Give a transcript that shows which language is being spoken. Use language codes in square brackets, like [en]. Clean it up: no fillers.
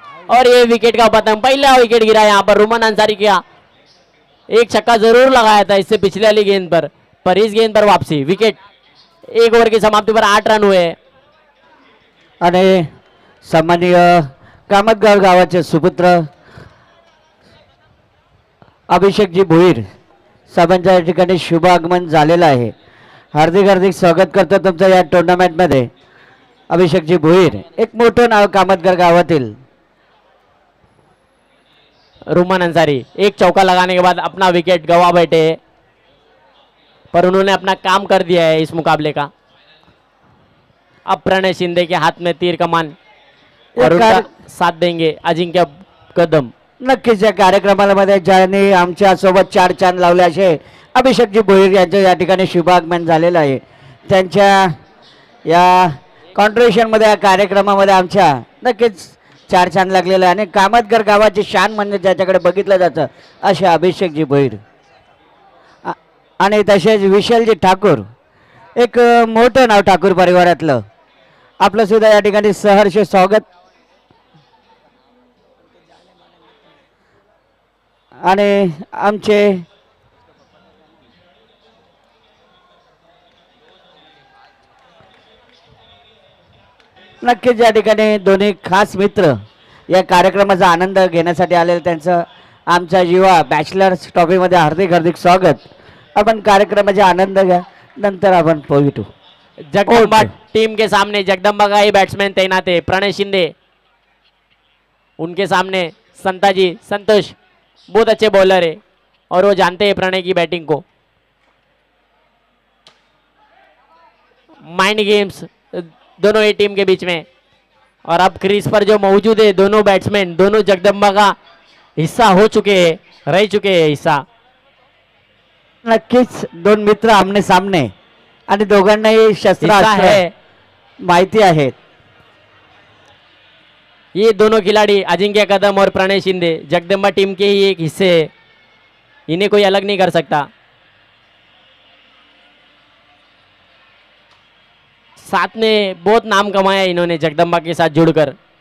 [hi] और ये विकेट का पतंग, पहला विकेट गिरा यहाँ पर रुमन अंसारी का। एक छक्का जरूर लगाया था इससे पिछले वाली गेंद पर इस गेंद पर वापसी विकेट। 1 ओवर की समाप्ति पर 8 रन हुए। [mr] आणि सामान्य कामतगाव गावाचे सुपुत्र अभिषेकजी भोईर साहेबांच्या या ठिकाणी शुभ आगमन झालेलं आहे. हार्दिक हार्दिक स्वागत करतो तुमचं या टुर्नामेंटमध्ये अभिषेकजी भोईर. एक मोठं नाव कामतगाव गावातील. [hi] रुमन अंसारी एक चौका लगाने के बाद अपना विकेट गवा बैठे, पर उन्होंने अपना काम कर दिया है इस मुकाबले का। अब प्रणय शिंदे के हाथ में तीर कमान और उनका साथ देंगे अजिंक्य कदम. [mr] नक्कीच या कार्यक्रमामध्ये ज्यांनी आमच्या सोबत 4 चांद लावले असे अभिषेकजी भोईर यांचं या ठिकाणी शुभागमन झालेलं आहे. त्यांच्या या कॉन्ट्रिब्युशनमध्ये या कार्यक्रमामध्ये आमच्या नक्कीच 4 चांद लागलेलं आहे. आणि कामतगर गावाची शान म्हणजे ज्याच्याकडे बघितलं जातं असे अभिषेकजी भोईर. आणि तसेच विशालजी ठाकूर, एक मोठं नाव ठाकूर परिवारातलं. आपलं सुद्धा या ठिकाणी सहर्ष स्वागत. आणि आमचे नक्कीच या ठिकाणी दोन्ही खास मित्र या कार्यक्रमाचा आनंद घेण्यासाठी आलेले त्यांचं आमच्या युवा बॅचलर्स ट्रॉफीमध्ये हार्दिक हार्दिक स्वागत. आपण कार्यक्रमाचा आनंद घ्या, नंतर आपण भेटू. [hi] जगदम्बा टीम के सामने जगदम्बा का ही बैट्समैन तैनात है प्रणय शिंदे. उनके सामने संताजी संतोष बहुत अच्छे बॉलर है और वो जानते हैं प्रणय की बैटिंग को. माइंड गेम्स दोनों ही टीम के बीच में. और अब क्रीज पर जो मौजूद है दोनों बैट्समैन, दोनों जगदम्बा का हिस्सा हो चुके हैं, रह चुके हैं हिस्सा. [mr] नक्कीच 2 मित्र आमने सामने आणि दोघांनाही शस्त्र [hi] हिस्सा है. [mr] माहिती आहेत. [hi] ये दोनों खिलाड़ी अजिंक्य कदम और प्रणय शिंदे जगदम्बा टीम के ही एक हिस्से है. इन्हें कोई अलग नहीं कर सकता. साथ में बहुत नाम कमाया इन्होंने जगदम्बा के साथ जुड़कर.